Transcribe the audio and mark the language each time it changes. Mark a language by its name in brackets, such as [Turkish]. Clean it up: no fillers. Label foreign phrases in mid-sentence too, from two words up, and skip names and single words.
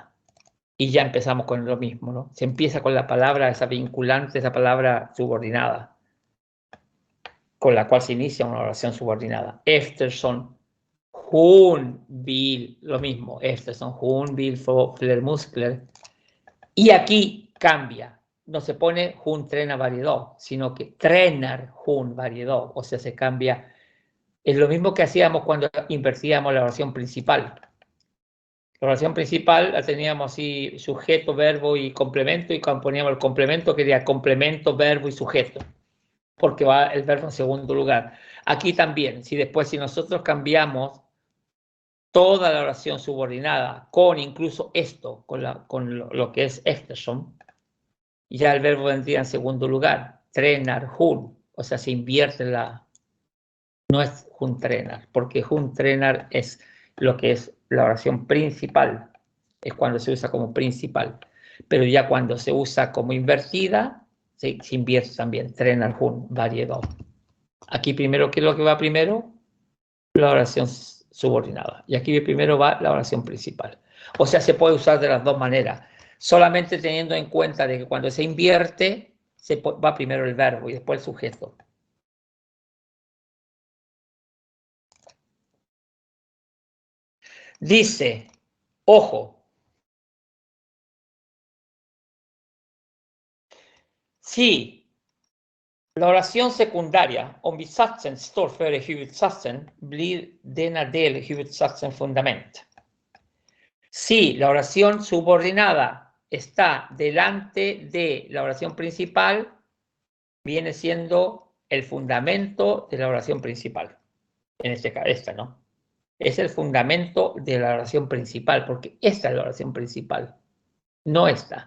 [Spanish] Y ya empezamos con lo mismo, ¿no? Se empieza con la palabra, esa vinculante, esa palabra subordinada, con la cual se inicia una oración subordinada. [Swedish] Eftersom hon vill, [Spanish] lo mismo, [Swedish] eftersom hon vill få fler muskler. [Spanish] Y aquí cambia, no se pone [Swedish] hon tränar varje dag, [Spanish] sino que [Swedish] tränar hon varje dag, [Spanish] o sea, se cambia. Es lo mismo que hacíamos cuando invertíamos la oración principal. La oración principal la teníamos así, sujeto, verbo y complemento, y cuando poníamos el complemento quería complemento, verbo y sujeto, porque va el verbo en segundo lugar. Aquí también, si nosotros cambiamos toda la oración subordinada con incluso esto, con lo que es eftersom, ya el verbo vendría en segundo lugar, [Swedish] tränar hon, [Spanish] o sea, se invierte no es [Swedish] hon tränar, [Spanish] porque [Swedish] hon tränar [Spanish] es lo que es la oración principal, es cuando se usa como principal, pero ya cuando se usa como invertida, se invierte también, [Swedish] tränar hon varje dag. [Spanish] Aquí primero, ¿qué es lo que va primero? La oración subordinada, y aquí primero va la oración principal. O sea, se puede usar de las dos maneras, solamente teniendo en cuenta de que cuando se invierte, va primero el verbo y después el sujeto. Dice, ojo, si la oración secundaria, [Swedish] om bisatsen står före huvudsatsen, blir denna del huvudsatsen fundament. [Spanish] Si la oración subordinada está delante de la oración principal, viene siendo el fundamento de la oración principal. En este caso, esta, ¿no? Es el fundamento de la oración principal, porque esta es la oración principal, no esta.